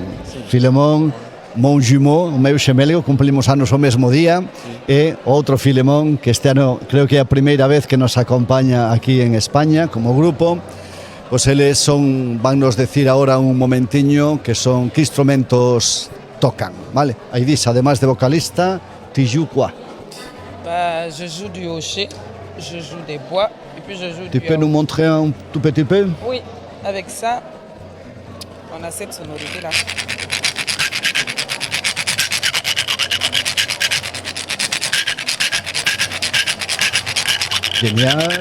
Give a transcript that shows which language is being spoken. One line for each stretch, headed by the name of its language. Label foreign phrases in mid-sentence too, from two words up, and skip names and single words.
Galician: Filemón,
French: mon jumeau,
Galician: o meu xemelgo, cumplimos anos o mesmo día, e outro Filemón, que este ano creo que é a primeira vez que nos acompaña aquí en España como grupo. Pois eles van nos decir agora un momentiño que instrumentos tocan, vale? A Idisa, además de vocalista,
French: tu joues quoi? Je joue du hochet, je joue des bois, et puis je joue du... Tu peux nous montrer un tout petit peu? Oui, avec ça, on a cette sonorité-là. Génial.